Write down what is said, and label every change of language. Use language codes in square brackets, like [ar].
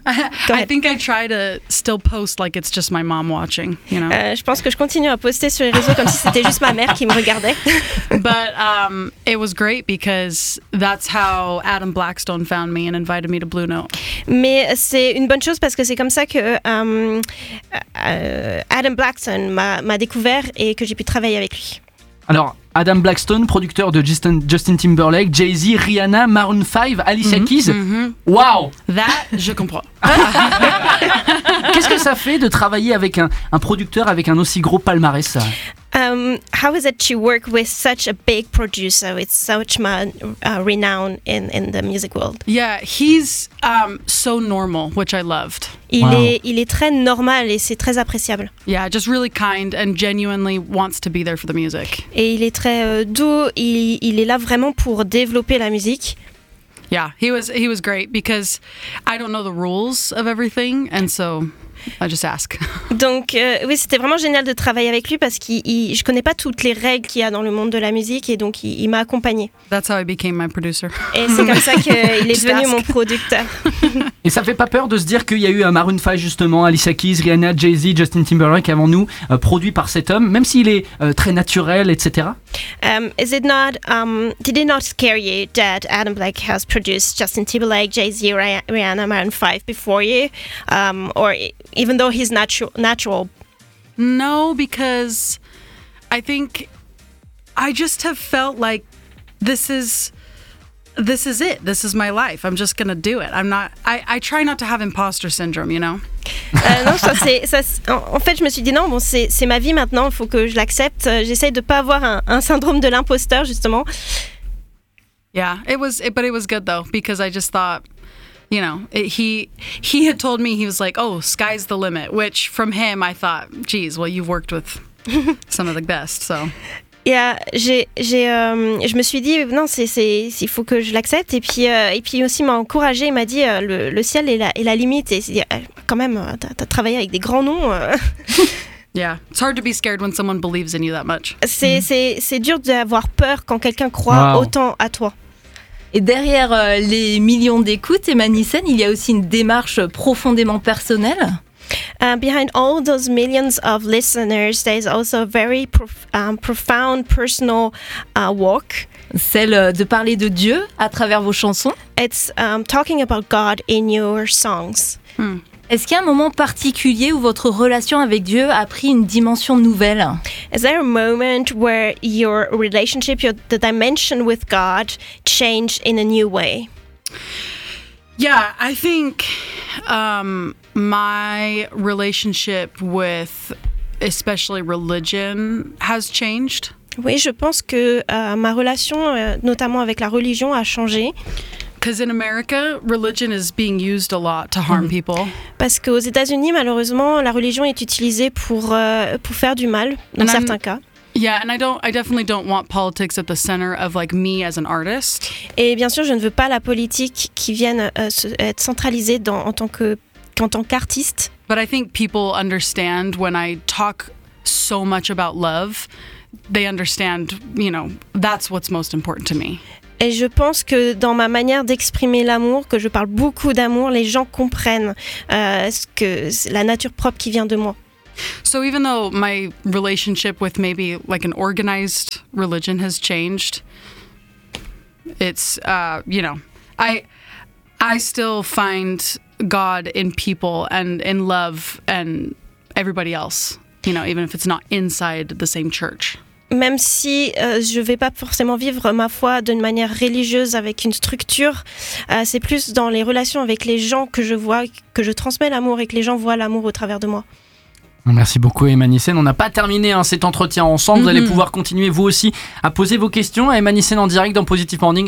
[en] I think I try to still post like it's just my mom watching, you know. [fr] Je pense que je continue à poster sur les réseaux comme si c'était juste ma mère qui me regardait. [en] But it was great because that's how Adam Blackstone found me and invited me to Blue Note. [fr] Mais c'est une bonne chose parce que c'est comme ça que Adam Blackstone m'a découvert et que j'ai pu travailler avec lui. Alors, Adam Blackstone, producteur de Justin Timberlake, Jay-Z, Rihanna, Maroon 5, Alicia Keys. Wow! That, je comprends. Qu'est-ce que ça fait de travailler avec un producteur avec un aussi gros palmarès? [en] How is it to work with such a big producer with such renown in the music world? Yeah, he's so normal, which I loved. [fr] Il est très normal et c'est très appréciable. [en] Yeah, just really kind and genuinely wants to be there for the music. [fr] Et il est très doux, il est là vraiment pour développer la musique. [en] Yeah, he was great because I don't know the rules of everything and so I just ask. [fr] Donc oui, c'était vraiment génial de travailler avec lui parce que je connais pas toutes les règles qu'il y a dans le monde de la musique et donc il m'a accompagnée. [en] That's how I became my producer. [fr] Et c'est comme ça qu'il est devenu mon producteur. Et ça fait pas peur de se dire qu'il y a eu Maroon 5 justement, Alicia Keys, Rihanna, Jay-Z, Justin Timberlake avant nous, produit par cet homme, même s'il est très naturel, etc. [en] Is it not, did it not scare you that Adam Black has produced Justin Timberlake, Jay-Z, Rihanna, Maroon 5 before you, or even though he's natural? No, because I think I just have felt like this is it. This is my life. I'm just gonna do it. I'm not. I try not to have imposter syndrome. You know. [fr] Non, en fait, je me suis dit non. Bon, c'est ma vie maintenant. Il faut que je l'accepte. J'essaie de pas avoir un syndrome de l'imposteur justement. [en] Yeah, it was good though because I just thought, you know, he had told me he was like, oh, sky's the limit. Which from him, I thought, geez, well, you've worked with some of the best, so. [fr] Yeah, je me suis dit non, c'est faut que je l'accepte et puis aussi m'a encouragé, il m'a dit le ciel est la limite et quand même t'as travaillé avec des grands noms. [en] Yeah, it's hard to be scared when someone believes in you that much. [fr] C'est dur d'avoir peur quand quelqu'un croit wow. autant à toi. Et derrière les millions d'écoutes, Emma Nissen, il y a aussi une démarche profondément personnelle. [en] Behind all those millions of listeners, there's also a very profound personal walk. [fr] Celle de parler de Dieu à travers vos chansons. [en] It's talking about God in your songs. Hmm. [fr] Est-ce qu'il y a un moment particulier où votre relation avec Dieu a pris une dimension nouvelle? [en] Is there a moment where your relationship, the dimension with God, changed in a new way? Yeah, I think my relationship with especially religion has changed. [fr] Oui, je pense que ma relation notamment avec la religion a changé. [en] Because in America, religion is being used a lot to harm people. [fr] Parce qu'aux États-Unis, malheureusement, la religion est utilisée pour faire du mal dans certains cas. [en] Yeah, and I definitely don't want politics at the center of like me as an artist. [fr] Et bien sûr, je ne veux pas la politique qui vienne être centralisée en tant qu'artiste. [en] But I think people understand when I talk so much about love, they understand, you know, that's what's most important to me. [fr] Et je pense que dans ma manière d'exprimer l'amour, que je parle beaucoup d'amour, les gens comprennent la nature propre qui vient de moi. [en] So even though my relationship with maybe like an organized religion has changed, it's you know, I still find God in people and in love and everybody else, you know, even if it's not inside the same church. [fr] Même si je ne vais pas forcément vivre ma foi d'une manière religieuse avec une structure, c'est plus dans les relations avec les gens que je vois, que je transmets l'amour et que les gens voient l'amour au travers de moi. Merci beaucoup Emma Nissen. On n'a pas terminé cet entretien ensemble. Mm-hmm. Vous allez pouvoir continuer vous aussi à poser vos questions à Emma Nissen en direct dans Positive Morning.